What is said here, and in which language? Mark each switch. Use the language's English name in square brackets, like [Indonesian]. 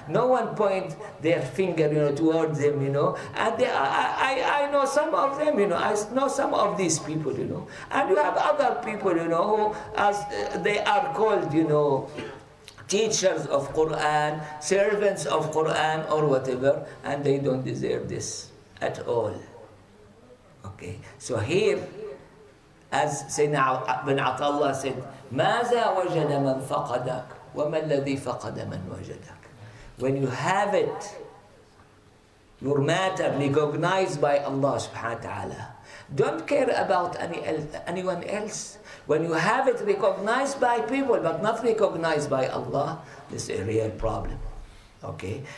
[English] No one point their finger, towards them, And I know some of them, I know some of these people, And you have other people, who as they are called, teachers of Qur'an, servants of Qur'an, or whatever, and they don't deserve this at all. Okay, so here, as Sayyidina bin Atallah said, [Arabic] ماذا وجد من فقدك وما الذي فقد من وجدك. [English] When you have it, your matter recognized by Allah subhanahu wa ta'ala, don't care about anyone else. When you have it recognized by people but not recognized by Allah, this is a real problem. Okay?